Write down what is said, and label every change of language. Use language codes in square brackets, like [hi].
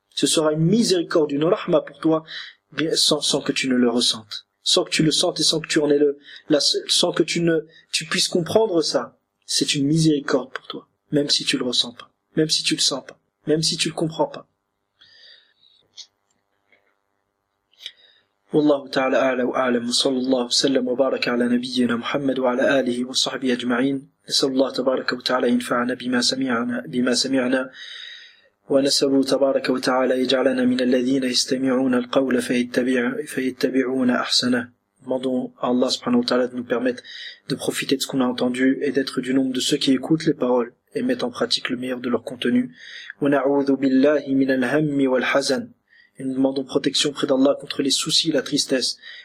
[fr] Ce sera une miséricorde, une rahma pour toi, sans que tu ne le ressentes. Sans que tu le sentes et sans que tu en aies sans que tu puisses comprendre ça. C'est une miséricorde pour toi. Même si tu le ressens pas. Même si tu le sens pas, même si tu le comprends pas. [ar] والله تعالى أعلم وأعلم صلى الله وسلم وبارك على نبينا محمد وعلى آله وصحبه أجمعين. نسأل الله تبارك وتعالى ينفعنا بما سمعنا ونسأل تبارك وتعالى يجعلنا من الذين يستمعون القول فيتبعون أحسنه. [fr] Demandons à Allah subhanahu wa ta'ala de nous permettre de profiter de ce qu'on a entendu et d'être du nombre de ceux qui écoutent les paroles et mettent en pratique le meilleur de leur contenu. Et nous demandons protection auprès d'Allah contre les soucis et la tristesse.